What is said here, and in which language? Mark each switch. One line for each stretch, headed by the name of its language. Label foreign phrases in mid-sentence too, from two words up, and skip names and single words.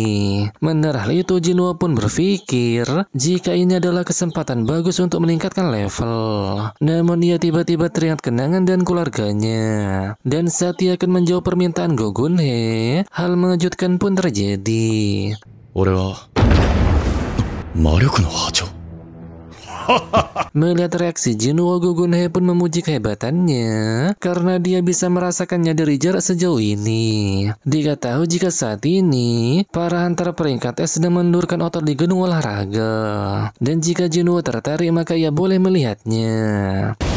Indonesian: Mendengar hal itu Jinwoo pun berpikir jika ini adalah kesempatan bagus untuk meningkatkan level. Namun ia tiba-tiba teringat kenangan dan keluarganya. Dan saat ia akan menjawab permintaan Go Gun Hee, hal mengejutkan pun terjadi.
Japanese: 俺は魔力の波長
Indonesian: Melihat reaksi Jinwoo, Go Gun Hee pun memuji kehebatannya karena dia bisa merasakannya dari jarak sejauh ini. Diketahui jika saat ini para hunter peringkat S sedang mendurkan otot di gedung olahraga. Dan jika Jinwoo tertarik maka ia boleh melihatnya.